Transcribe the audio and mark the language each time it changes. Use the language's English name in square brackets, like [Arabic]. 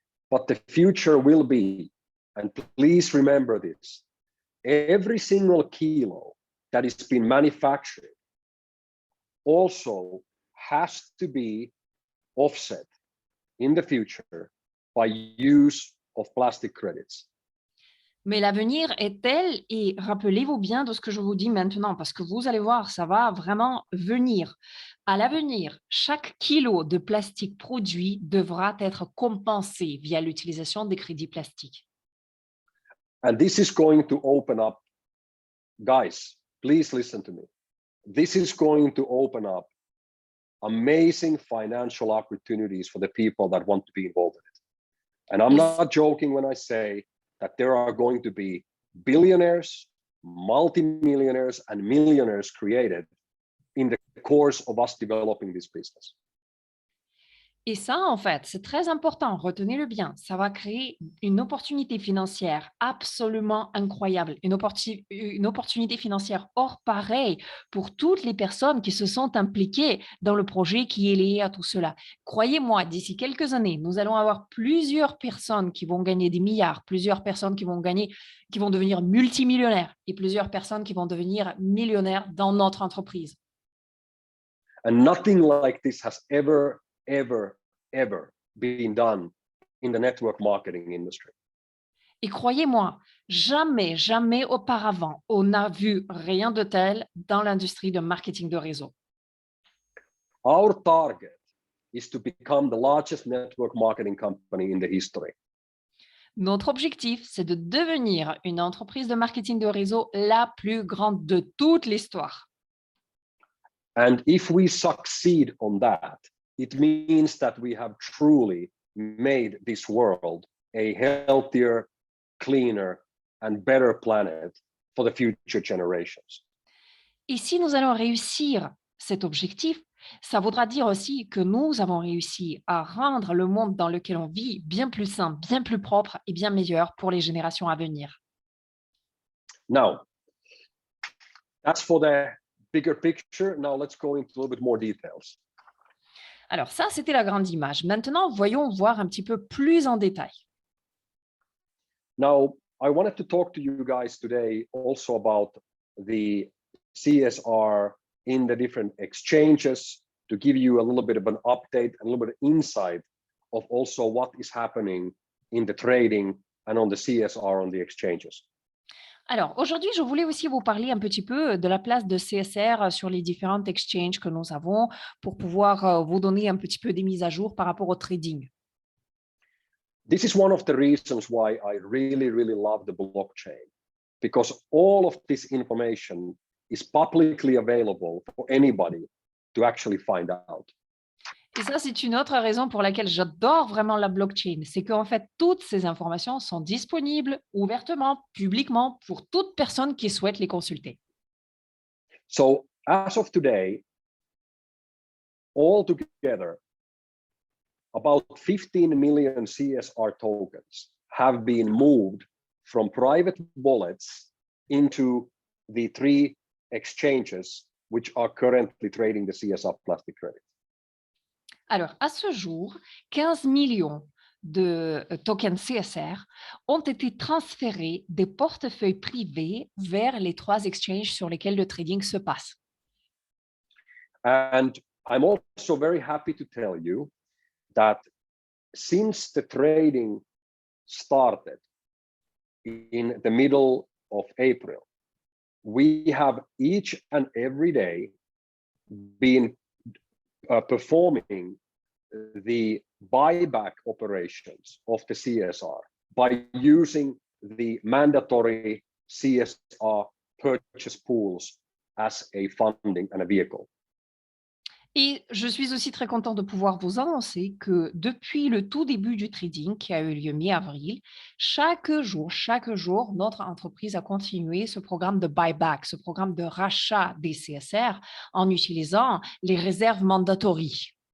[English] But the future will be, and please remember this, every single kilo that is being manufactured also has to be offset in the future by use of plastic credits. [French] Mais l'avenir est tel, et rappelez-vous bien de ce que je vous dis maintenant, parce que vous allez voir, ça va vraiment venir. À l'avenir, chaque kilo de plastique produit devra être compensé via l'utilisation des crédits plastiques. [English] And this is going to open up, guys, please listen to me. This is going to open up amazing financial opportunities for the people that want to be involved in it. And I'm Yes. not joking when I say that there are going to be billionaires, multimillionaires, and millionaires created in the course of us developing this business. [French] Et ça, en fait, c'est très important, retenez-le bien, ça va créer une opportunité financière absolument incroyable, une opportunité financière hors pareil pour toutes les personnes qui se sont impliquées dans le projet qui est lié à tout cela. Croyez-moi, d'ici quelques années, nous allons avoir plusieurs personnes qui vont gagner des milliards, plusieurs personnes qui vont devenir multimillionnaires et plusieurs personnes qui vont devenir millionnaires dans notre entreprise. [English] And nothing like this has ever been done in the network marketing industry. [French] Et croyez-moi, jamais auparavant, on n'a vu rien de tel dans l'industrie de marketing de réseau. [English] Our target is to become the largest network marketing company in the history. [French] Notre objectif, c'est de devenir une entreprise de marketing de réseau la plus grande de toute l'histoire. [English] And if we succeed on that, it means that we have truly made this world a healthier, cleaner, and better planet for the future generations. [French] Et si nous allons réussir cet objectif, ça voudra dire aussi que nous avons réussi à rendre le monde dans lequel on vit bien plus sain, bien plus propre et bien meilleur pour les générations à venir. [English] Now, that's for the bigger picture. Now let's go into a little bit more details. [French] Alors ça, c'était la grande image. Maintenant, voyons voir un petit peu plus en détail. [English] Now, I wanted to talk to you guys today also about the CSR in the different exchanges, to give you a little bit of an update, a little bit of insight of also what is happening in the trading and on the CSR on the exchanges. [French] Alors, aujourd'hui, je voulais aussi vous parler un petit peu de la place de CSR sur les différentes exchanges que nous avons pour pouvoir vous donner un petit peu des mises à jour par rapport au trading. [English] This is one of the reasons why I really love the blockchain, because all of this information is publicly available for anybody to actually find out. [French] Et ça, c'est une autre raison pour laquelle j'adore vraiment la blockchain. C'est qu'en fait, toutes ces informations sont disponibles ouvertement, publiquement, pour toute personne qui souhaite les consulter. [English] So as of today, all together, about 15 million CSR tokens have been moved from private wallets into the 3 exchanges which are currently trading the CSR plastic credit. [French] Alors, à ce jour, 15 millions de tokens CSR ont été transférés des portefeuilles privés vers les 3 exchanges sur lesquels le trading se passe. [English] And I'm also very happy to tell you that since the trading started in the middle of April, we have each and every day been performing the buyback operations of the CSR by using the mandatory CSR purchase pools as a funding and a vehicle. [French] Et je suis aussi très content de pouvoir vous annoncer que depuis le tout début du trading qui a eu lieu mi-avril, chaque jour, notre entreprise a continué ce programme de buyback, ce programme de rachat des CSR en utilisant les réserves mandatory.